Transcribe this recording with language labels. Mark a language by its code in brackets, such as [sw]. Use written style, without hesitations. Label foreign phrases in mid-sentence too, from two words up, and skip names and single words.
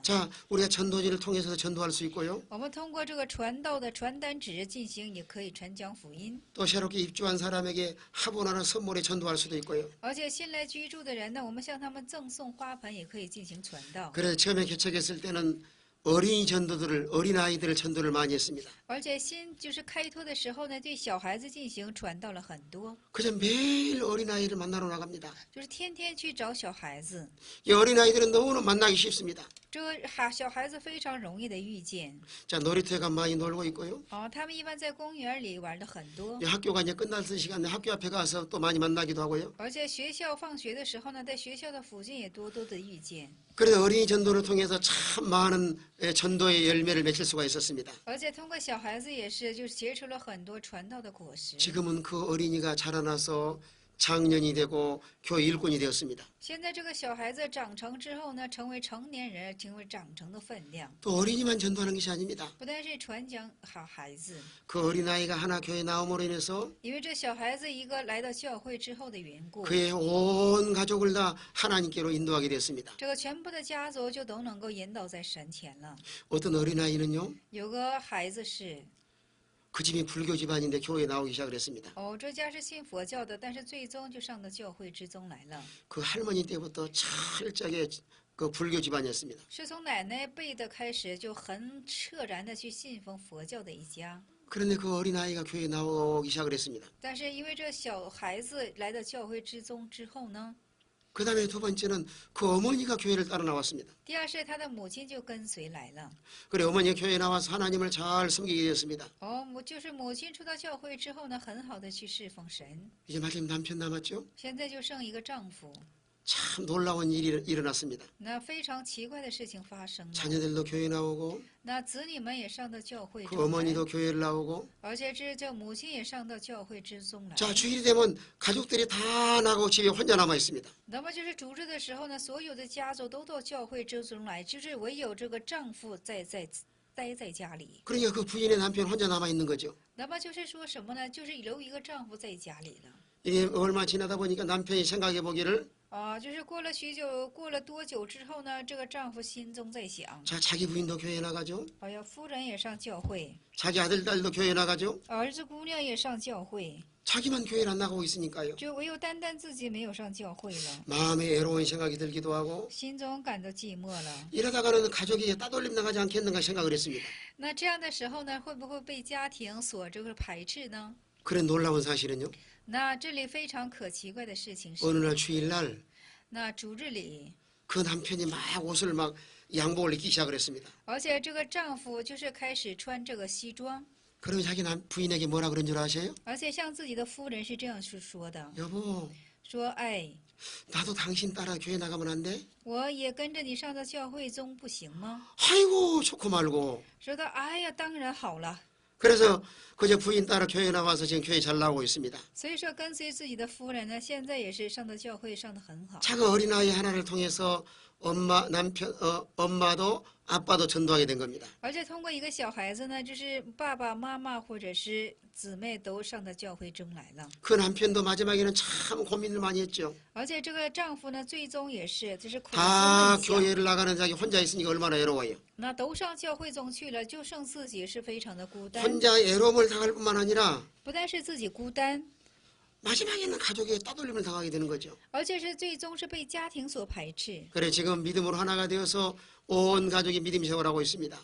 [ko] 자, 우리가 전도지를 통해서도 전도할 수 있고요. [zh] 我们通过这个传道的传单纸进行，也可以传讲福音。 [ko] 또 새롭게 입주한 사람에게 화분하는 선물에 전도할 수도 있고요. [zh] 而且新来居住的人呢，我们向他们赠送花盆，也可以进行传道。 [ko] 그래서 처음에 개척했을 때는 어린이 전도들을 어린아이들 전도를 많이 했습니다. [zh] 而且新就是开拓的时候呢，对小孩子进行传道了很多， [ko] 그저 매일 어린아이를 만나러 나갑니다. [zh] 就是天天去找小孩子。 [ko] 이 어린아이들은 너무나 만나기 쉽습니다. [zh] 这个小孩子非常容易的遇见。 [ko] 자, 놀이터에 가면 많이 놀고 있고요. [zh] 他们一般在公园里玩的很多。 [ko] 이 학교가 이제 끝날 시간에 학교 앞에 가서 또 많이 만나기도 하고요. [zh] 而且学校放学的时候呢，在学校的附近也多多的遇见。 [ko] 그래서 어린이 전도를 통해서 참 많은 전도의 열매를 맺을 수가 있었습니다. [zh] 而且通过小孩子也是，就是结出了很多传道的果实。 [ko] 지금은 그 어린이가 자라나서 장년이 되고 교회 일꾼이 되었습니다. [zh] 现在这个小孩子长成之后呢，成为成年人，成为长成的分量。 [ko] 또 어린이만 전도하는 것이 아닙니다. [zh] 不但是传讲好孩子， [ko] 그 어린아이가 하나 교회에 나옴으로 인해서 [zh] 因为这小孩子一个来到教会之后的缘故， [ko] 그의 온 가족을 다 하나님께로 인도하게 됐습니다. [zh] 这个全部的家族就都能够引导在神前了。 [ko] 어떤 어린아이는요, [zh] 有个孩子是， [ko] 그 집이 불교 집안인데 교회에 나오기 시작을 했습니다. [zh] 这家是信佛教的，但是最终就上到教会之中来了。 [ko] 그 할머니 때부터 철저하게 그 불교 집안이었습니다. [zh] 是从奶奶辈的开始就很彻然的去信奉佛教的一家。 [ko] 그런데 그 어린아이가 교회에 나오기 시작을 했습니다. [zh] 但是因为这小孩子来到教会之中之后呢， [ko] 그 다음에 두 번째는 그 어머니가 교회를 따라 나왔습니다. [zh] 第二是他的母亲就跟随来了。 [ko] 그래 어머니가 교회에 나와서 하나님을 잘 섬기게 되었습니다. [zh] 就是母亲出到教会之后呢，很好的去侍奉神。 [ko] 이제 마침 남편 남았죠? [zh] 现在就剩一个丈夫， [ko] 참 놀라운 일이 일어났습니다. [zh] 那非常奇怪的事情发生了。 [ko] 자녀들도 교회 나오고 [zh] 那子女们也上到教会 [ko] 그 [zh] 中来， [ko] 어머니도 교회를 나오고 [zh] 而且这母亲也上到教会之中来。 [ko] 자 주일이 되면 가족들이 다 나가고 집에 혼자 남아 있습니다. [zh] 那么就是主日的时候呢，所有的家族都到教会之中来，就是唯有这个丈夫待在家里。 [ko] 그러니까 그 부인의 남편 혼자 남아 있는 거죠. [zh] 那么就是说什么呢？就是留一个丈夫在家里了。 [ko] 이게 얼마 지나다 보니까 남편이 생각해 보기를 [zh] 就是过了许久，过了多久之后呢？这个丈夫心中在想， [ko] 자 자기 부인도 교회에 나가죠. [zh] 哎呀，夫人也上教会， [ko] 자기 아들 딸도 교회에 나가죠. [zh] 儿子姑娘也上教会， [ko] 자기만 교회를 안 나가고 있으니까요. [zh] 就唯有单单自己没有上教会了， [ko] 마음에 애로운 생각이 들기도 하고 [zh] 心中感到寂寞了。 [ko] 이러다가는 가족이 따돌림 나가지 않겠는가 생각을 했습니다. [zh] 那这样的时候呢，会不会被家庭所这个排斥呢？ [ko] 그런 놀라운 사실은요. [zh] 那这里非常可奇怪的事情是， [ko] 어느 날 주일날 [zh] 那主日里， [ko] 그 남편이 막 옷을 막 양복을 입기 시작을 했습니다. [zh] 而且这个丈夫就是开始穿这个西装， [ko] 그러면 자기 부인에게 뭐라 그런 줄 아세요? [zh] 而且向自己的夫人是这样去说的， [ko] 여보 [zh] 说：“哎， [ko] 나도 당신 따라 교회 나가면 안 돼? [zh] 我也跟着你上到教会中不行吗？” [ko] 아이고 좋고 말고. [zh] 说到：“哎呀，当然好了。 [ko] 그래서 그저 부인 따라 교회 나와서 지금 교회 잘 나오고 있습니다. ” [zh] 所以说，跟随自己的夫人呢，现在也是上到教会上的很好。 [ko] 작은 어린아이 하나를 통해서 엄마도 아빠도 전도하게 된 겁니다. [zh] 而且通过一个小孩子呢，就是爸爸妈妈或者是姊妹都上到教会中来了。 [ko] 그 남편도 마지막에는 참 고민을 많이 했죠. [zh] 而且这个丈夫呢，最终也是就是苦思 [ko] 다 [zh] 问想， [ko] 교회를 나가는 자기 혼자 있으니까 얼마나 외로워요. [zh] 那都上教会中去了，就剩自己是非常的孤单。 [ko] 혼자 외로움을 당할 뿐만 아니라 [zh] 不但是自己孤单， [ko] 마지막에는 가족의 따돌림을 당하게 되는 거죠. [zh] 而且是最终是被家庭所排斥。 [ko] 그래 지금 믿음으로 하나가 되어서 온 가족이 믿음 생활하고 있습니다.